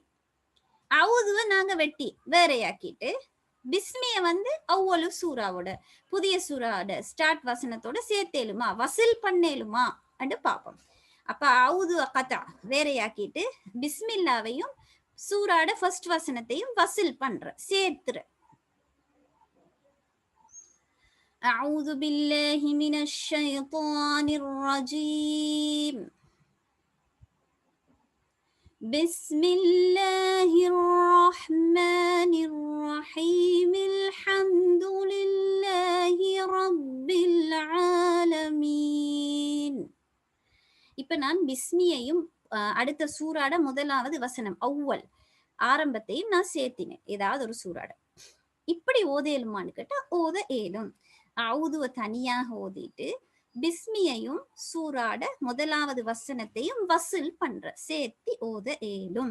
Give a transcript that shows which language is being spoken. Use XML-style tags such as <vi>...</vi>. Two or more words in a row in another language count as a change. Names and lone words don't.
<ta>அவுதுவை நாங்க வெட்டி வேறையாக்கிட்டு பிஸ்மிய வந்து அவ்வளவு சூறாவோட புதிய சூறாவோட ஸ்டார்ட் வசனத்தோட சேர்த்தேலுமா, வசில் பண்ணேலுமா அண்டு பார்ப்போம். அப்ப அவுது கதா வேறையாக்கிட்டு பிஸ்மில்லாவையும் சூறாட ஃபர்ஸ்ட் வசனத்தையும் வசில் பண்ற, சேர்த்துற.</ta> <ar>أعوذ بالله من الشيطان الرجيم بسم الله الرحمن الرحيم الحمد لله رب العالمين.</ar> <ta>இப்ப நான் பிஸ்மியையும் அடுத்த சூறாட முதலாவது வசனம் அவ்வல் ஆரம்பத்தையும் நான் சேர்த்தினேன் ஏதாவது ஒரு சூறாட. இப்படி ஓதையலுமான்னு கேட்டா ஓத ஏலும். அவுதுவ தனியாக ஓதிட்டு பிஸ்மியையும் சூறாட முதலாவது வசனத்தையும் வசூல் பண்ற, சேர்த்தி ஓத ஏலும்.</ta>